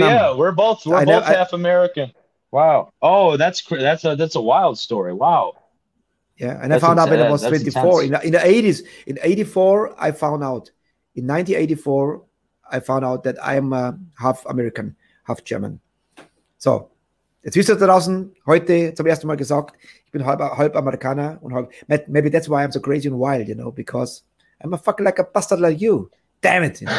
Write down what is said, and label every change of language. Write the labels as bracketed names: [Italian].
[English] Yeah, we're both half American. Wow. Oh, that's a wild story. Wow. Yeah, and I found out when I was 24 in the 80s. In 84, I found out. In 1984, I found out that I am half American, half German. [German] So, jetzt wisst ihr da draußen, heute zum ersten Mal gesagt, ich bin halb Amerikaner und halb. [English] Maybe that's why I'm so crazy and wild, because I'm a fucking like a bastard like you. Damn it.